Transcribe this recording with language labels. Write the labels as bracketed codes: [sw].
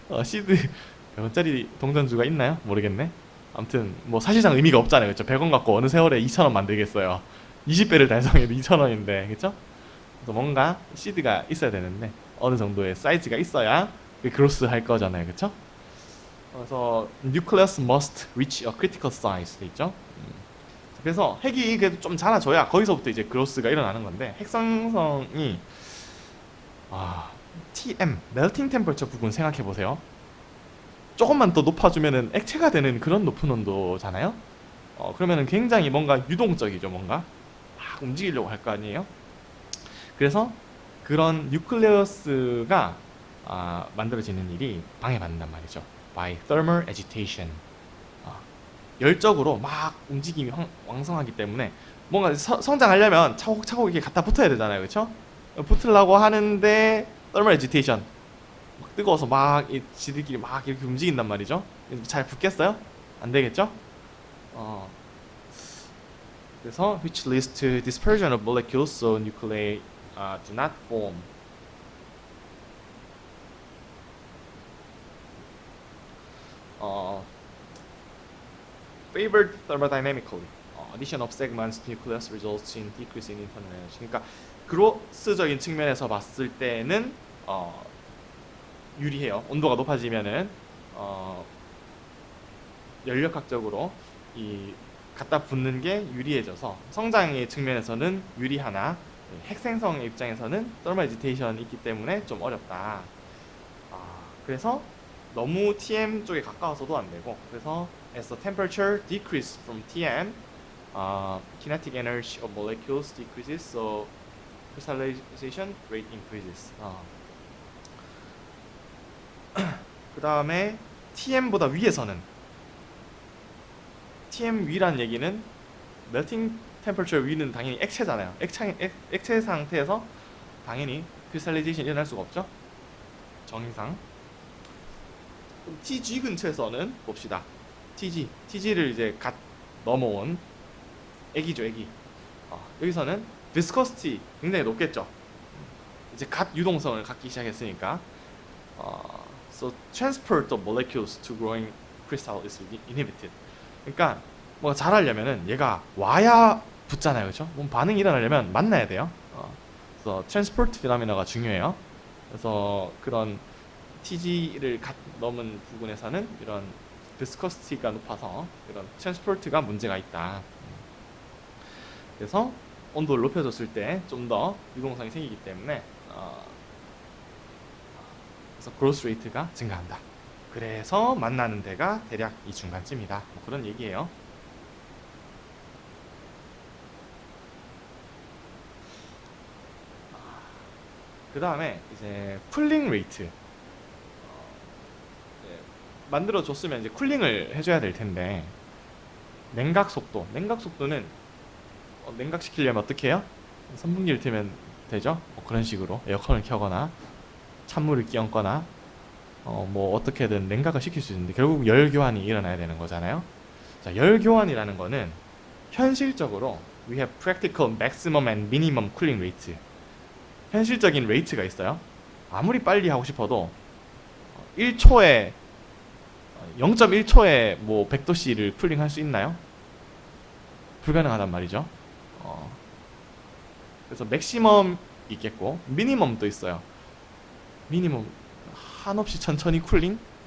[ko] 시드 100원짜리 동전주가 있나요? 모르겠네. 아무튼 뭐 사실상 의미가 없잖아요. 그렇죠? 100원 갖고 어느 세월에 2,000원 만들겠어요. 20배를 달성해도 2,000원인데. 그렇죠? 그래서 뭔가 시드가 있어야 되는데 어느 정도의 사이즈가 있어야 그로스 할 거잖아요. 그렇죠? [en] 그래서 nucleus must reach a critical size [ko] 돼 있죠. 그래서 핵이 그래도 좀 자라줘야 거기서부터 이제 그로스가 일어나는 건데 핵상성이 TM melting temperature 부분 생각해 보세요. 조금만 더 높아주면은 액체가 되는 그런 높은 온도잖아요. 그러면은 굉장히 뭔가 유동적이죠. 뭔가 막 움직이려고 할 거 아니에요. 그래서 그런 뉴클레우스가 만들어지는 일이 방해받는단 말이죠. [en] by thermal agitation. [ko] 열적으로 막 움직임이 왕성하기 때문에 뭔가 성장하려면 차곡차곡 이렇게 갖다 붙어야 되잖아요. 그렇죠? 붙으려고 하는데 thermal agitation. 막 뜨거워서 막 지들끼리 막 이렇게 움직인단 말이죠. 잘 붙겠어요? 안 되겠죠? [en] 그래서 which leads to dispersion of molecules so nuclei do not form. favored thermodynamically. addition of segments to nucleus results in decrease in internal energy. [ko] 그러니까 그로스적인 측면에서 봤을 때는 유리해요. 온도가 높아지면은 연력학적으로 이 갖다 붙는 게 유리해져서 성장의 측면에서는 유리하나 핵 생성의 입장에서는 thermal agitation 있기 때문에 좀 어렵다. 그래서 너무 TM 쪽에 가까워서도 안 되고 그래서 [en] as the temperature decreases from TM, kinetic energy of molecules decreases, so crystallization rate increases. [ko] 그 다음에 TM보다 위에서는 TM 위란 얘기는 melting temperature 위는 당연히 액체잖아요. 액체 상태에서 당연히 crystallization 일어날 수가 없죠. 정의상. 그럼 TG 근처에서는 봅시다. TG를 이제 갓 넘어온 애기죠, 애기. 여기서는 viscosity 굉장히 높겠죠. 이제 갓 유동성을 갖기 시작했으니까. [en] So transport of molecules to growing crystal is inhibited. [ko] 그러니까 뭐 잘하려면은 얘가 와야 붙잖아요, 그렇죠? 뭔 반응이 일어나려면 만나야 돼요. 그래서 transport phenomena 중요해요. 그래서 그런 TG를 넘은 부분에서는 이런 viscosity가 높아서 이런 transport가 문제가 있다. 그래서 온도를 높여줬을 때 좀 더 유동성이 생기기 때문에 그래서 growth rate가 증가한다. 그래서 만나는 데가 대략 이 중간쯤이다. 뭐 그런 얘기예요. 그 다음에 이제 쿨링 레이트. 만들어 줬으면 이제 쿨링을 해줘야 될 텐데 냉각 속도는 냉각시키려면 어떻게 해요? 선풍기를 틀면 되죠? 뭐 그런 식으로 에어컨을 켜거나 찬물을 끼얹거나 뭐 어떻게든 냉각을 시킬 수 있는데 결국 열 교환이 일어나야 되는 거잖아요. 자, 열 교환이라는 거는 현실적으로 [en] we have practical maximum and minimum cooling rate. [ko] 현실적인 레이트가 있어요. 아무리 빨리 하고 싶어도 1초에 0.1초에 뭐 100도씨를 쿨링할 수 있나요? 불가능하단 말이죠. 그래서 맥시멈 있겠고 미니멈도 있어요. 미니멈 한없이 천천히 쿨링?